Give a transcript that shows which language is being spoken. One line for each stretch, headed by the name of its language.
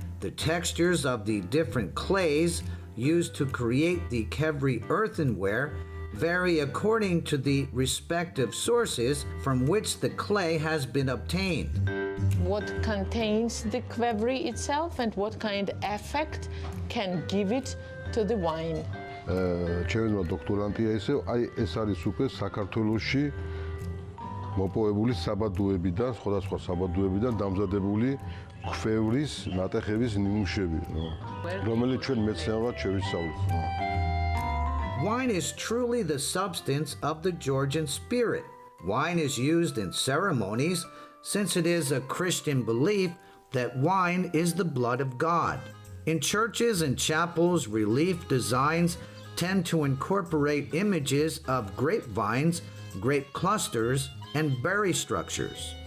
English: The textures of the different clays used to create the kevri earthenware vary according to the respective sources from which the clay has been obtained. what contains the qvevri itself and what kind of effect can give it to the wine.
Georgian: ჩემი დოქტორანტია ისე, აი ეს არის უკვე საქართველოში მოპოვებული საბადოებიდან, სხვადასხვა საბადოებიდან დამზადებული ქვევრის ნატეხების ნიმუშები, რომელიც ჩვენ მეცნიერულად შევისწავლეთ.
English: Wine is truly the substance of the Georgian spirit. Wine is used in ceremonies since it is a Christian belief that wine is the blood of God. In churches and chapels, relief designs tend to incorporate images of grapevines, grape clusters, and berry structures.